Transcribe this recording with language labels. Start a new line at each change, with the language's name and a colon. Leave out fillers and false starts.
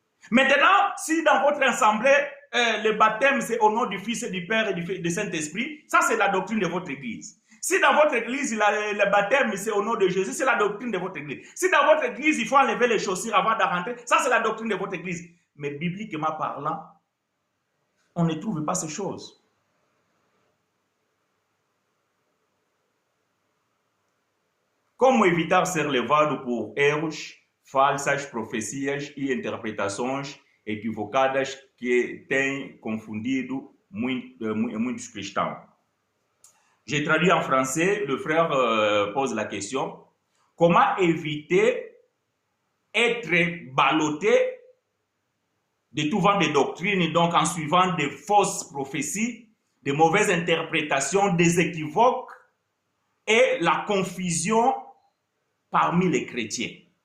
French: Maintenant, si dans votre assemblée, le baptême, c'est au nom du Fils et du Père et du Saint-Esprit, ça c'est la doctrine de votre église. Si dans votre église, le baptême, c'est au nom de Jésus, c'est la doctrine de votre église. Si dans votre église, il faut enlever les chaussures avant de rentrer, ça c'est la doctrine de votre église. Mais bibliquement parlant, on ne trouve pas ces choses.
Portuguese: Como evitar ser levado por erros, falsas profecias e interpretações equivocadas que têm confundido muitos cristãos?
French: J'ai traduit en français, le frère pose la question, comment éviter être ballotté de tout vent de doctrine, donc en suivant des fausses prophéties, des mauvaises interprétations, des équivoques et la confusion parmi les chrétiens.